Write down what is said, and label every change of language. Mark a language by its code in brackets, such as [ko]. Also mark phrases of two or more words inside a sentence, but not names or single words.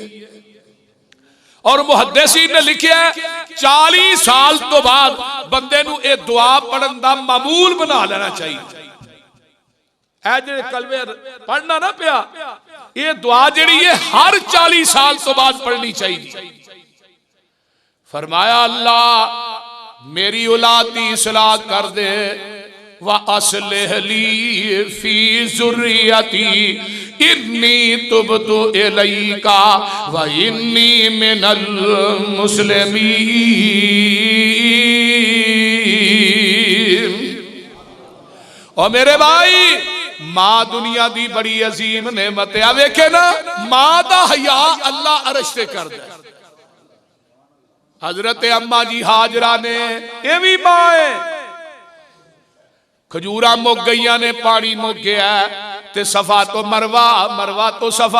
[pa] اور محدثین نے لکھا 40 سال تو بعد بندے نوں اے دعا پڑھن دا معمول بنا لینا چاہیدا. اے جیہڑے کلمے پڑھنا نہ پیا اے دعا جیہڑی ہے ہر 40 سال تو بعد پڑھنی چاہیدی. فرمایا اللہ میری اولاد دی اصلاح کر دے [ar] وأصلح لي في ذريتي إني تبت إليك وإني من المسلمين. [pa] اور میرے بھائی ماں دنیا دی بڑی عظیم نعمت ہے. ویکھے نا ماں دا حیا اللہ عرش تے کر دے. حضرت اماں جی ہاجرہ نے اے بھی ماں ہے، کھجوراں مک گئیاں نے پانی مک گیا تے صفا تو مروہ مروہ تو صفا.